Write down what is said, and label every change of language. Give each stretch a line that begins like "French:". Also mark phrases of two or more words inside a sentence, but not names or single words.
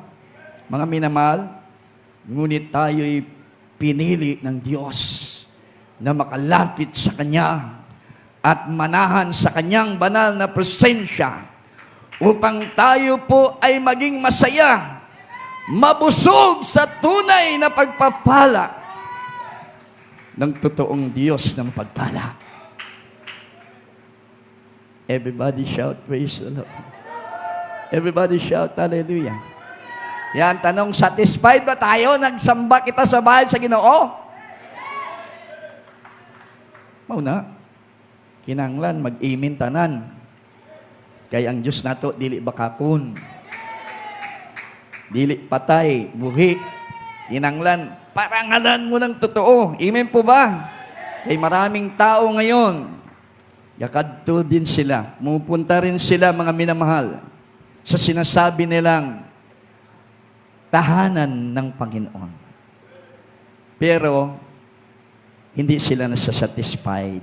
Filipino: Mga minamahal, ngunit tayo'y pinili ng Diyos na makalapit sa Kanya at manahan sa Kanyang banal na presensya upang tayo po ay maging masaya, mabusog sa tunay na pagpapala ng totoong Diyos ng pagpala.
English: Everybody shout, praise the Lord. Everybody shout, hallelujah.
Filipino: Yan, tanong, satisfied ba tayo?
Cebuano: Nagsamba kita sa bahay sa Ginoo? Mauna, kinanglan, mag-imin tanan. Kaya ang Diyos nato, dili bakakon. Dili patay, buhi. Kinanglan,
Filipino: parangalan mo ng totoo. Amen po ba? Kay maraming tao ngayon, yakadto din sila. Mupunta rin sila, mga minamahal, sa sinasabi nilang tahanan ng Panginoon. Pero, hindi sila nasasatisfied.